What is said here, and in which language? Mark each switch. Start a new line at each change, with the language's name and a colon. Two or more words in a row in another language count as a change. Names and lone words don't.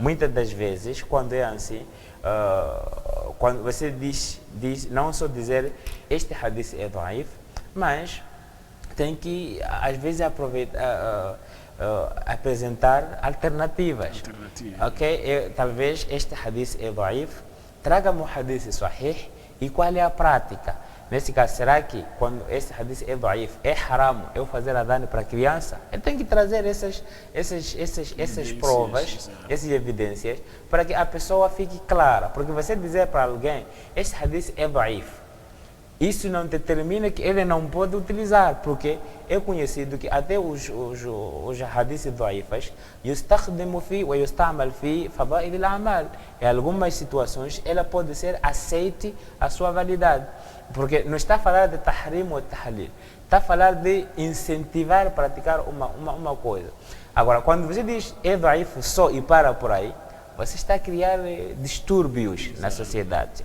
Portuguese: Muitas das vezes, quando é assim, quando você diz não só dizer este hadith é daif, mas tem que, às vezes, apresentar alternativas. Ok? Talvez este hadith é daif, traga-me o hadith sahih e qual é a prática. Nesse caso, será que quando este hadith é daif, é haram eu fazer adhan para a criança? Eu tenho que trazer essas provas, essas evidências, para que a pessoa fique clara. Porque você dizer para alguém, este hadith é daif, Isso não determina que ele não pode utilizar, porque é conhecido que até os hadiths daifas
Arabic: يستخدم فيه ويستعمل في فضائل الأعمال.
Portuguese: Em algumas situações ela pode ser aceite a sua validade, porque não está a falar de tahrim ou tahlil, está a falar de incentivar a praticar uma coisa. Agora, quando você diz é daif só e para por aí, você está a criar distúrbios na sociedade.